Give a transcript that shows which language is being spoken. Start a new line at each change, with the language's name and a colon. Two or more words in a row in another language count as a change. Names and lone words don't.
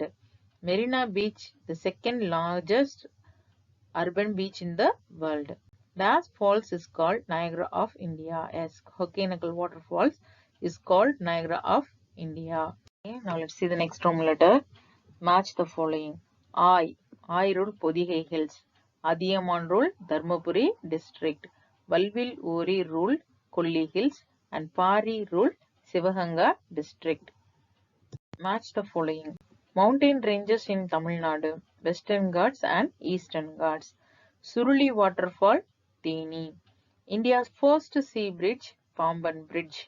English: Marina Beach, the second largest urban beach in the world. Dash Falls is called Niagara of India. As Hokkainakal Waterfalls is called Niagara of India. Okay, now let's see the next Roman letter. Match the following. I rule Podigai Hills. Adiyaman rule Dharmapuri district. Valvil Uri ruled Kolli Hills and Pari ruled Sivaganga district. Match the following. Mountain ranges in Tamil Nadu, Western Ghats and Eastern Ghats. Suruli Waterfall, Theni. India's first sea bridge, Pamban Bridge.